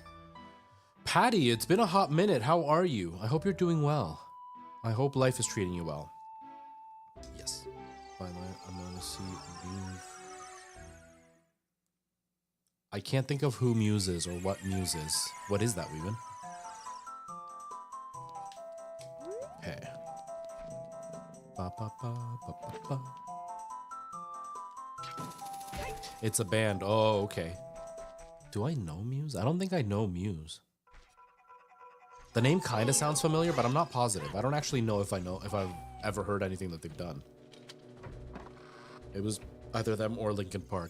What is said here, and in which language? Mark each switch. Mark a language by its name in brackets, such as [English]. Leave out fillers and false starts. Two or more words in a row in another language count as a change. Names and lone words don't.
[English] Patty, it's been a hot minute. How are you? I hope you're doing well. I hope life is treating you well. Yes. By the way, I'm gonna see Muse. I can't think of who Muse is or what Muse is. What is that, Weevan? Okay. Ba, ba, ba, ba, ba, ba. It's a band. Oh, okay. Do I know Muse? I don't think I know Muse. The name kind of sounds familiar, but I'm not positive. I don't actually know if I've ever heard anything that they've done. It was either them or Linkin Park.